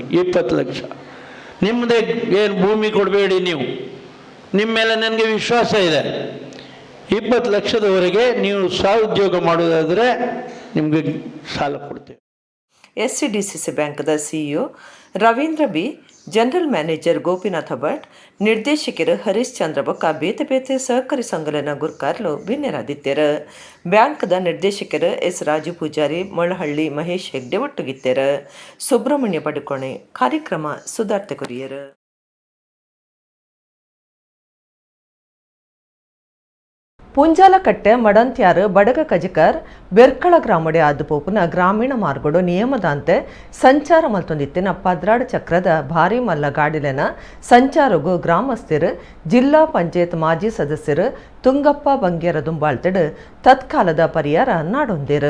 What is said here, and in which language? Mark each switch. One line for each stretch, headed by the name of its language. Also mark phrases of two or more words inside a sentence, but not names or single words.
Kannada: 20 ಲಕ್ಷ ನಿಮ್ಮದೇ, ಏನು ಭೂಮಿ ಕೊಡಬೇಡಿ, ನೀವು ನಿಮ್ಮ ಮೇಲೆ ನನಗೆ ವಿಶ್ವಾಸ ಇದೆ. 20 ಲಕ್ಷದವರೆಗೆ ನೀವು ಸ್ವಉದ್ಯೋಗ ಮಾಡೋದಾದರೆ ನಿಮಗೆ ಸಾಲ ಕೊಡ್ತೇವೆ.
Tulu: SCDCC ಬ್ಯಾಂಕ್ದ CEO ರವೀಂದ್ರ ಬಿ, ಜನರಲ್ ಮ್ಯಾನೇಜರ್ ಗೋಪಿನಾಥ ಭಟ್, ನಿರ್ದೇಶಕರು ಹರೀಶ್ ಚಂದ್ರ ಬೊಕ್ಕ ಬೇತೆ ಬೇತೆ ಸಹಕಾರಿ ಸಂಘಲನ ಗುರ್ಕಾರ್ಲು ಭಿನ್ನರಾದಿತ್ಯರು. ಬ್ಯಾಂಕ್ದ ನಿರ್ದೇಶಕರು S ರಾಜು ಪೂಜಾರಿ, ಮೊಳಹಳ್ಳಿ ಮಹೇಶ್ ಹೆಗ್ಡೆ ಒಟ್ಟುಗಿತ್ತರ. ಸುಬ್ರಹ್ಮಣ್ಯ ಪಡುಕೋಣೆ ಕಾರ್ಯಕ್ರಮ ಸುಧಾರ್ತೆ ಕೊರಿಯರು. ಪುಂಜಾಲಕಟ್ಟೆ ಮಡಂತ್ಯಾರು ಬಡಗ ಕಜಕರ್ ಬೆರ್ಕಳ ಗ್ರಾಮಡೆ ಆದುಪೋಪುನ ಗ್ರಾಮೀಣ ಮಾರ್ಗಡು ನಿಯಮದಂತೆ ಸಂಚಾರ ಮಲ್ತೊಂದಿತ್ತಿನ ಪದ್ರಾಡ್ ಚಕ್ರದ ಭಾರಿ ಮಲ್ಲ ಗಾಡಿಲೆನ ಸಂಚಾರಗೂ ಗ್ರಾಮಸ್ಥರು ಜಿಲ್ಲಾ ಪಂಚಾಯತ್ ಮಾಜಿ ಸದಸ್ಯರು ತುಂಗಪ್ಪ ಬಂಗೇರ ದುಂಬಾಳ್ತಡು ತತ್ಕಾಲದ ಪರಿಹಾರ ನಾಡೊಂದಿರು.